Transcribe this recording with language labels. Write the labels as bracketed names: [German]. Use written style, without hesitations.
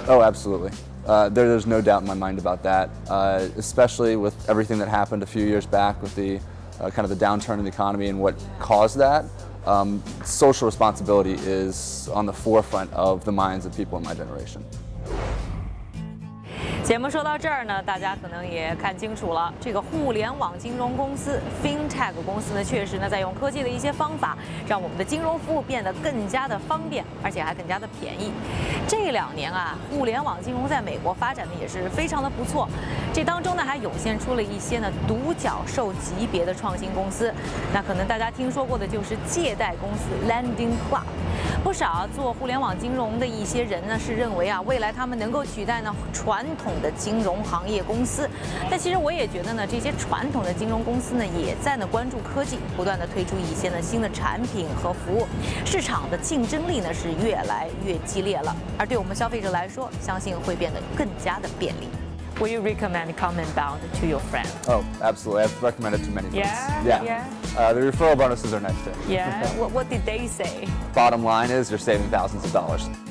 [English] Oh, absolutely. There's no doubt in my mind about that, especially with everything that happened a few years back with the kind of the downturn in the economy and what caused that. Social responsibility is on the forefront of the minds of people in my generation. [Chinese] 节目说到这儿呢，大家可能也看清楚了，这个互联网金融公司 FinTech 公司呢，确实呢在用科技的一些方法，让我们的金融服务变得更加的方便，而且还更加的便宜。这2年啊，互联网金融在美国发展的也是非常的不错，这当中呢还涌现出了一些呢独角兽级别的创新公司。那可能大家听说过的就是借贷公司 Lending Club。不少做互联网金融的一些人呢，是认为啊，未来他们能够取代呢传统的金融行业公司。但其实我也觉得呢，这些传统的金融公司呢，也在呢关注科技，不断的推出一些呢新的产品和服务，市场的竞争力呢是越来越激烈了。而对我们消费者来说，相信会变得更加的便利。 [English] Will you recommend CommonBond to your friend? Oh, absolutely. I've recommended to many friends. Yeah. The referral bonuses are nice too. Yeah. What did they say? Bottom line is you're saving thousands of dollars.